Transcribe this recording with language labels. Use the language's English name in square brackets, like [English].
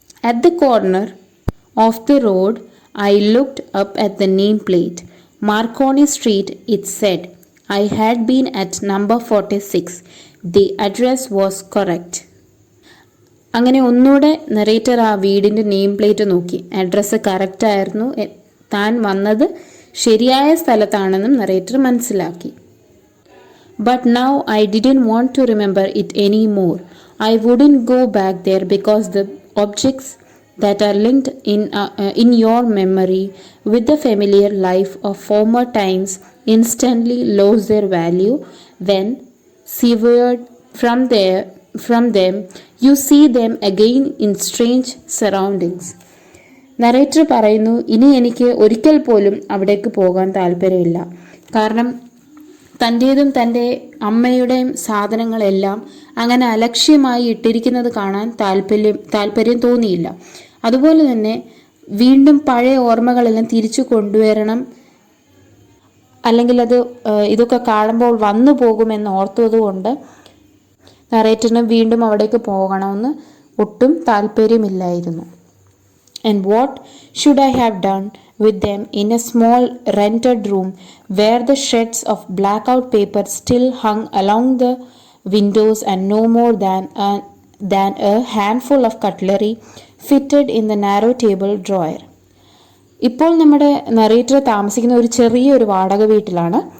[English] At the corner of the road, I looked up at the nameplate. Marconi Street, it said. I had been at number 46. The address was correct. [Malayalam] അങ്ങനെ ഒന്നുകൂടെ narrator ആ വീടിൻ്റെ name plate നോക്കി. Address correct ആയിരുന്നു, താൻ വന്നത് ശരിയായ സ്ഥലത്താണെന്നും narrator മനസ്സിലാക്കി. [English] But now I didn't want to remember it anymore. I wouldn't go back there because the objects that are linked in your memory with the familiar life of former times instantly lose their value when severed from them you see them again in strange surroundings. [Malayalam] Narrator പറയുന്നു, ഇനി എനിക്ക് ഒരിക്കൽ പോലും അവിടേക്ക് പോകാൻ താല്പര്യമില്ല. കാരണം തൻ്റേതും തൻ്റെ അമ്മയുടെയും സാധനങ്ങളെല്ലാം അങ്ങനെ അലക്ഷ്യമായി ഇട്ടിരിക്കുന്നത് കാണാൻ താല്പര്യം തോന്നിയില്ല. അതുപോലെ തന്നെ വീണ്ടും പഴയ ഓർമ്മകളെല്ലാം തിരിച്ചു കൊണ്ടുവരണം, അല്ലെങ്കിൽ ഇതൊക്കെ കാണുമ്പോൾ വന്നു പോകുമെന്ന് ഓർത്തതുകൊണ്ട് നറേറ്ററിന് വീണ്ടും അവിടേക്ക് പോകണമെന്ന് ഒട്ടും താല്പര്യമില്ലായിരുന്നു. [English] And what should I have done with them in a small rented room where the shreds of blackout paper still hung along the windows and no more than a handful of cutlery fitted in the narrow table drawer? [Malayalam] ഇപ്പോൾ നമ്മുടെ narrator താമസിക്കുന്ന ഒരു ചെറിയൊരു വാടക വീട്ടിലാണ്.